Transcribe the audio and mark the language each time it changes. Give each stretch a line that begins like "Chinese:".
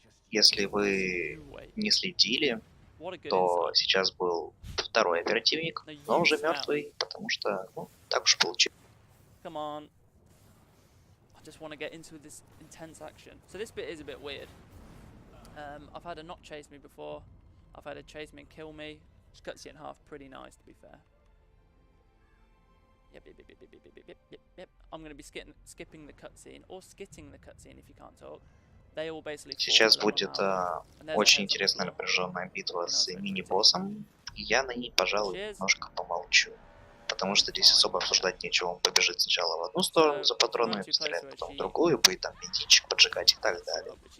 Russian: Если вы не следили, то сейчас был второй оперативник, но уже мертвый, потому что, ну, так уж получилось.
English: Come on, just want to get into this intense action. So this bit is a bit weird. I've had a not chase me before. I've had a chase me and kill me. Just cuts you in half. Pretty nice, to be fair. Yep. I'm going to be skipping the cutscene or skitting the cutscene if you can't talk. They all basically.
Russian: Сейчас будет очень интересная напряженная битва с мини-боссом. Я на ней, пожалуй, немножко помолчу. Потому что здесь особо обсуждать нечего. Он побежит сначала в одну сторону за патронами, постреляет потом в другую, будет там бензинчик поджигать и так далее.